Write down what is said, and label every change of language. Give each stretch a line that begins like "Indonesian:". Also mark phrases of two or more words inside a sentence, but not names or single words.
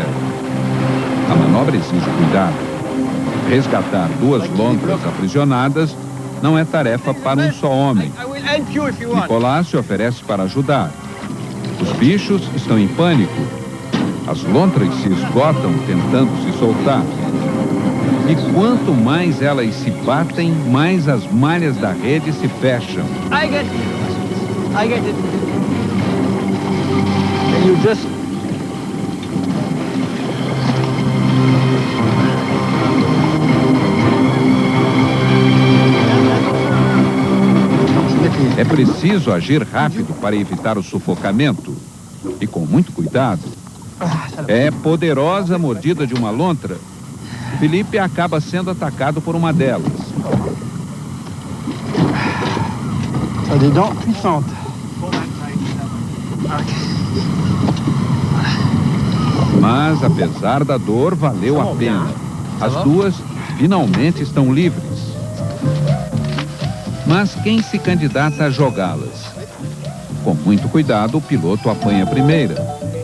Portuguese: A manobra exige cuidado. Resgatar 2 lontras aprisionadas não é tarefa para um só homem. Nicolas se oferece para ajudar. Os bichos estão em pânico. As lontras se esgotam tentando se soltar. E quanto mais elas se batem, mais as malhas da rede se fecham.
English: I get it. And you just...
Portuguese: É preciso agir rápido para evitar o sufocamento. E com muito cuidado. É poderosa a mordida de uma lontra. Philippe acaba sendo atacado por uma delas.
French: Des dents puissantes.
Portuguese: Mas, apesar da dor, valeu a pena. As 2 finalmente estão livres. Mas quem se candidata a jogá-las? Com muito cuidado, o piloto apanha a primeira.